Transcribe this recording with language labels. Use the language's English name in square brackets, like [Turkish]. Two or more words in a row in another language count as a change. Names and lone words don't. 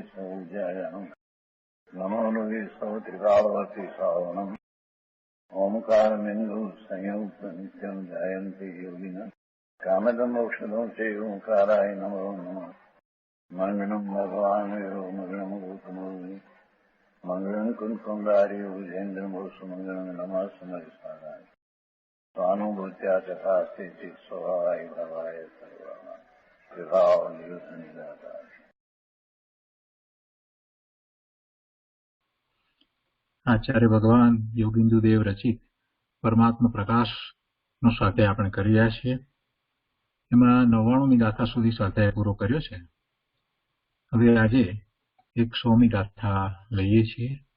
[Sanskrit] सौजायाम् नमो लोये सौत्रिकालवती सावनम् ओंकारमिन्दु संयुक्त नित्यम् जायन्ति योगिनः कामदम् मोक्षदम् चैव ओंकाराय नमो नमः मङ्गलम् भगवान् वीरो मङ्गलम् गौतमोऽग्नि मङ्गलम् कुन्कुण्डारि भुजेन्द्रमोसु मङ्गलम् नमः समरिसाराय स्वानुभूत्या तथा स्थिति स्वभावाय भवाय सर्वः विभाव निरुद्ध निराकार। [Gujarati] આચાર્ય ભગવાન યોગિન્દુ દેવ રચિત પરમાત્મા પ્રકાશ નો સ્વાધ્યાય આપણે કરી રહ્યા છીએ. એમાં 99મી ગાથા સુધી સ્વાધ્યાય પૂરો કર્યો છે. હવે આજે 100મી ગાથા લઈએ છીએ.